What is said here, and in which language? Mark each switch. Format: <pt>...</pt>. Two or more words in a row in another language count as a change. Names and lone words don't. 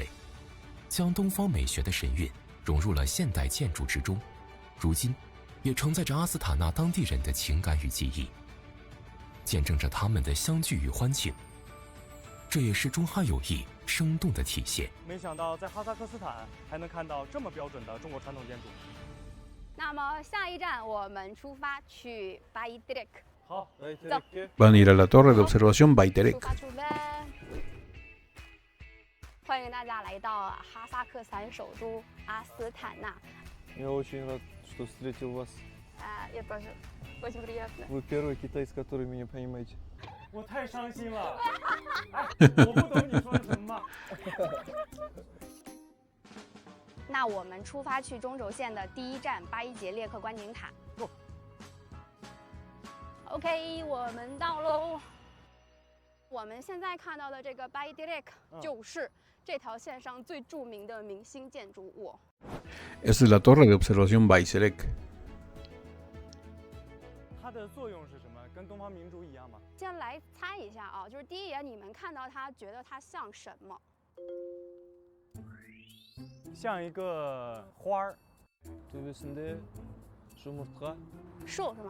<zh>将东方美学的神韵融入了现代建筑之中，如今也承载着阿斯塔纳当地人的情感与记忆，见证着他们的相聚与欢庆。这也是中哈友谊生动的体现。没想到在哈萨克斯坦还能看到这么标准的中国传统建筑。那么下一站我们出发去巴伊德列克。好，走。</zh> <es>Van a ir a la torre de observación Baiterek.</es> <zh>出发。欢迎大家来到哈萨克斯坦首都阿斯塔纳。</zh> <ru>Я очень рад, что встретил вас. Я тоже. Очень приятно. Вы первый китаец, который меня понимаете.</ru> <zh>我太伤心了。我不懂你说的什么吗？那我们出发去中轴线的第一站巴伊杰列克观景塔。OK， 我们到喽。我们现在看到的这个巴伊迪列克就是这条线上最著名的明星建筑物。</zh> <es>Esta es la torre de observación Baiserek.</es> <zh>它的作用是什么？跟东方明珠一样吗？先来猜一下啊，就是第一眼你们看到它，觉得它像什么？像一个花儿。树是吗？</zh>